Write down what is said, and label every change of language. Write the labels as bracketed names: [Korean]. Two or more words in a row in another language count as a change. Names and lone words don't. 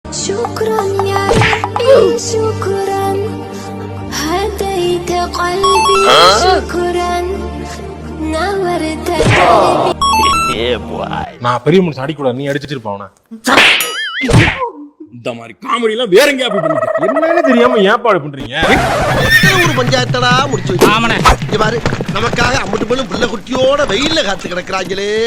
[Arabic] شكرا يا ربي شكرا هديت قلبي شكرا نورت قلبي. [Tamil] நான் பெரிய மனுஷன் அடிக்கூடாது, நீ அடிச்சிட்டு இருப்பான். இந்த மாதிரி காமெடி எல்லாம் வேற எங்கேயா போய் பண்ணிட்டு என்னன்னு தெரியாம ஏற்பாடு பண்றீங்க? ஒரு பஞ்சாயத்தடா முடிச்சு வச்சு பாரு, நமக்காக அம்பட்டு போலும் புள்ள குட்டியோட வெயில்ல காத்து கிடக்குறாங்களே.